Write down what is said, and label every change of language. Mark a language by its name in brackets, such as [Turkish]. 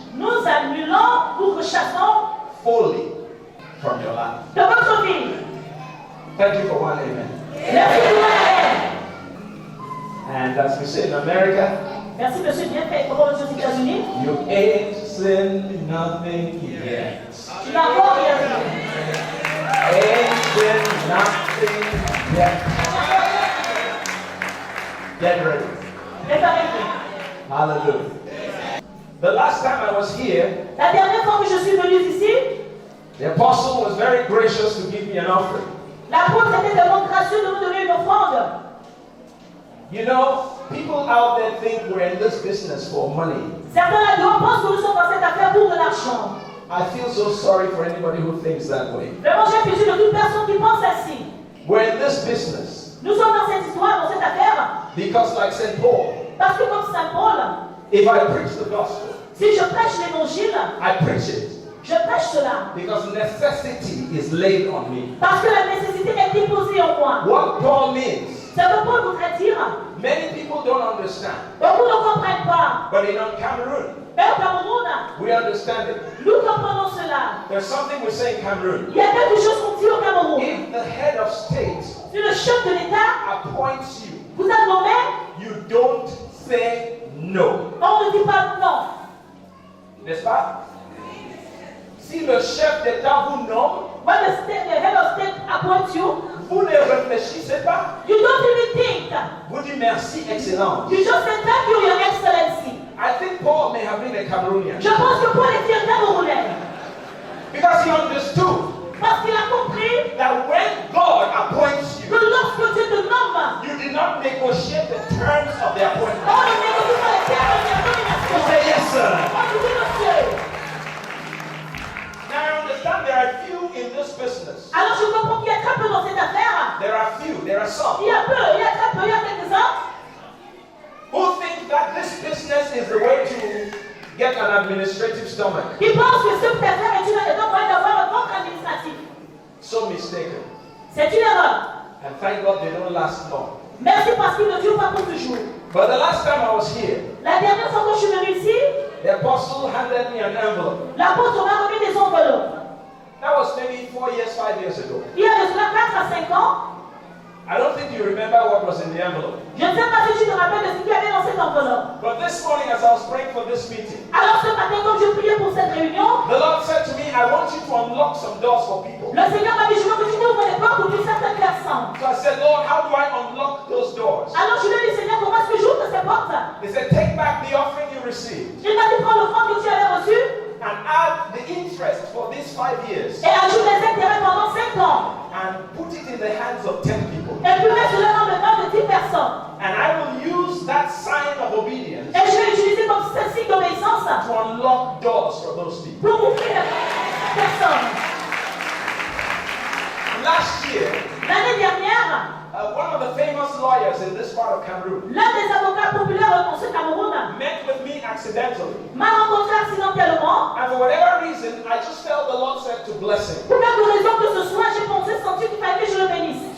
[French] Nous annulons ou rechassons [English] wholly from your life. [French] de votre vie. [English] Thank you for one amen. [French] Merci pour l'amen. [English] And as we say in America, [French] Merci monsieur, bien fait pour aux États-Unis. [English] you ain't seen nothing yet. [French] Tu n'as encore rien vu. [English] Ain't seen nothing yet. Get ready. [French] Préparez-vous. [English] Hallelujah. The last time I was here, [French] La dernière fois que je suis venue ici, [English] the apostle was very gracious to give me an offering. [French] l'apôtre était tellement gracieux de me donner une offrande. [English] You know, people out there think we're in this business for money. [French] Certains là-dedans pensent que nous sommes dans cette affaire pour de l'argent. [English] I feel so sorry for anybody who thinks that way. [French] Vraiment, j'ai pitié de toute personne qui pense ainsi. [English] We're in this business [French] Nous sommes dans cette histoire, dans cette affaire, [English] because, like St. Paul, [French] parce que comme Saint Paul, [English] if I preach the gospel, [French] si je prêche l'évangile, [English] I preach it [French] je prêche cela. [English] because necessity is laid on me. [French] Parce que la nécessité est déposée en moi. [English] What Paul means, [French] Ça veut Paul voudrait dire, [English] many people don't understand, [French] beaucoup ne comprennent pas. [English] but in Cameroon, [French] Mais au Cameroun, [English] we understand it. [French] nous comprenons cela. [English] There's something we say in Cameroon. [French] Il y a quelque chose qu'on dit au Cameroun. [English] If the head of state [French] Si le chef de l'État [English] appoints you, [French] vous a nommé, [English] you don't say no. [French] on ne dit pas non. N'est-ce pas? Si le chef d'État vous nomme, [English] When the head of state appoints you, [French] vous ne réfléchissez pas. [English] you don't even think. [French] Vous dites merci, excellence. [English] You just say thank you, Your Excellency. I think Paul may have been a Cameroonian [French] Je pense que Paul était un Camerounais. [English] because he understood [French] Parce qu'il a compris [English] that when God appoints [French] que [English] you, [French] lorsque Dieu te nomme, [English] you did not negotiate the terms of the appointment. [French] on ne négocie pas les termes de la [English] You [French] nomination. [English] say yes, sir. [French] On dit oui, monsieur. [English] Now I understand there are few in this business. [French] Alors je comprends qu'il y a très peu dans cette affaire. [English] There are few, there are some [French] Il y a peu, il y a très peu, il y a quelques-uns [English] who think that this business is the way to get an administrative stomach. [French] qui pensent que cette affaire est un moyen d'avoir un ventre administratif. [English] So mistaken. [French] C'est une erreur. [English] And thank God they don't last long. [French] Merci parce qu'il ne dure pas pour toujours. [English] But the last time I was here, [French] La dernière fois que je suis venue ici, [English] the apostle handed me an envelope. [French] l'apôtre m'a remis des enveloppes. [English] That was maybe 4 years, 5 years ago. [French] Il y a de cela 4 à 5 ans. [English] I don't think you remember what was in the envelope. [French] Je ne sais pas si tu te rappelles de ce qu'il y avait dans cette enveloppe. [English] But this morning, as I was praying for this meeting, [French] Alors ce matin, quand je priais pour cette réunion, [English] the Lord said to me, I want you to unlock some doors for people. [French] le Seigneur m'a dit, je veux que tu ouvres les portes pour que certaines personnes. [English] So I said, Lord, how do I unlock those doors? [French] Alors je lui ai dit, Seigneur, comment est-ce que j'ouvre ces portes? [English] He said, take back the offering you received [French] Il m'a dit, prends l'offrande que tu avais reçue [English] and add the interest for these 5 years [French] et ajoute les intérêts pendant 5 ans. [English] and put it in the hands of 10 people. [French] Et puis mets cela dans le mains de 10 personnes. [English] And I will use that sign of obedience [French] Et je vais l'utiliser comme signe d'obéissance [English] to unlock doors for those people. [French] pour ouvrir les personnes. [English] Last year, [French] L'année dernière, [English] one of the famous lawyers in this part of Cameroon [French] l'un des avocats populaires dans ce Cameroun [English] met with me accidentally. [French] m'a rencontré accidentellement. [English] And for whatever reason, I just felt the Lord said to bless him. [French] Pour quelque raison que ce soit, j'ai senti qu'il fallait que je le bénisse.